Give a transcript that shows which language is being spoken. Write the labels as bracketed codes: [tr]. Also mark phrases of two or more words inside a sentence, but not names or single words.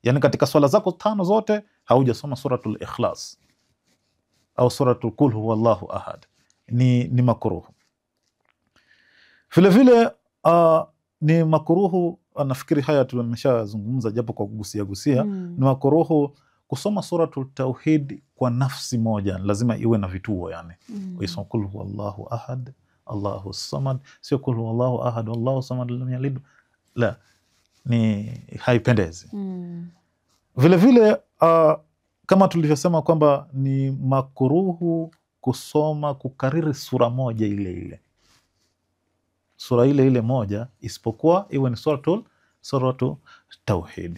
[sw] Yani katika swala zako 5 zote haujasoma suratul Ikhlas au suratul [ar] قل هو الله أحد, [sw] ni makruhu. Vile vile ni makruhu, nafikiri haya tumeshazungumza japo kwa kugusia ni makruhu kusoma suratul Tauhid kwa nafsi moja, lazima iwe na vituo yani. Uisoma [ar] قل هو الله أحد الله الصمد, [sw] sio [ar] قل هو الله أحد الله الصمد لم يلد, [sw] la, ni haipendezi. Vile vile kama tulivyosema kwamba ni makruhu kusoma kukariri sura moja ile sura ile moja, isipokuwa iwe ni suratul Tauhid.